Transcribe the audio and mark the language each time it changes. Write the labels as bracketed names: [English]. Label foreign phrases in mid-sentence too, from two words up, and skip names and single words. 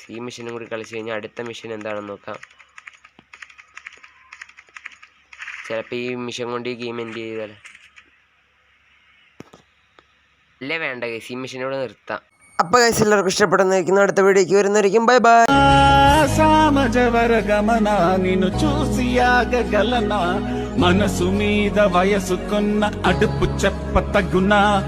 [Malayalam] ഈ മിഷനും കൂടി കളിച്ച് കഴിഞ്ഞാൽ അടുത്ത മിഷൻ എന്താണെന്ന് നോക്കാം. ചിലപ്പോൾ ഈ മിഷൻ കൊണ്ട് ഈ [English] game end [Malayalam] ചെയ്താലേ. അല്ലേ വേണ്ട ഗൈസ്, ഈ മിഷനോട് നിർത്താം. അപ്പോൾ ഗൈസ് എല്ലാവർക്കും ഇഷ്ടപ്പെടുന്നതായിരിക്കും. അടുത്ത വീഡിയോക്ക് വരുന്നതായിരിക്കും. [English] bye bye. [Telugu] సామజవర గమన నిన్ను చూసి ఆగగలనా మనసు మీద వయసుకున్న అడుపు చెప్ప తగునా